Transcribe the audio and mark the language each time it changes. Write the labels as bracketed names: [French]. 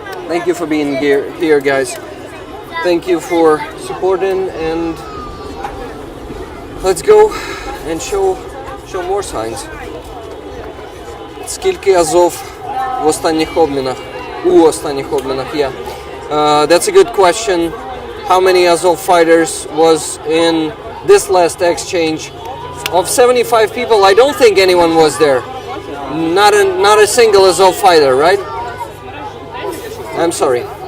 [English] Thank you for being here, guys. Thank you for supporting, and let's go and show more signs. [Ukrainian] Скільки Азов в останніх обмінах? У останніх обмінах, yeah. [English] That's a good question. How many Azov fighters was in this last exchange? Of 75 people, I don't think anyone was there. Not a single Azov fighter, right? I'm sorry.